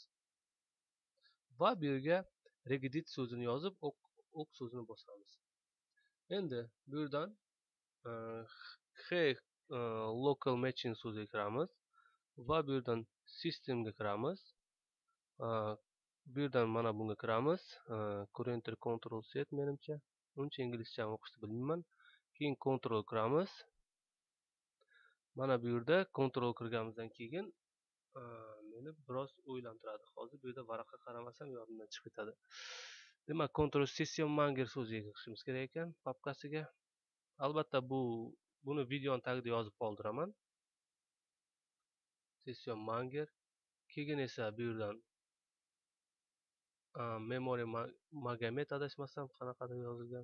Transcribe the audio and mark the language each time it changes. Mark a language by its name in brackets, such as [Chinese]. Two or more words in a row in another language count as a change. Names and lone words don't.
[Uzbek] Va bu yerga regedit so'zini yozib, ok so'zini bosamiz. Endi bu yerdan [English] local machine [Uzbek] so'ziga kiramiz. Va bu yerdan systemga kiramiz. Bu yerdan mana bunga kiramiz. [English] Current control set menimcha. [Uzbek] Uncha inglizcha o'qishni bilmayman. Keyin control kiramiz. Mana bu yerda control kirganimizdan keyin meni biroz o'ylantiradi. Hozir bu yerda varaqqa qaramasam yodimdan chiqib ketadi. Demak, [English] control system manager [Uzbek] so'ziga kirishimiz kerak ekan, papkasiga. Albatta buni videoning tagida yozib qoldiraman. [English] System manager. [Uzbek] Keyin esa bu yerdan memory Magomed adashmasam qanaqadir yozilgan.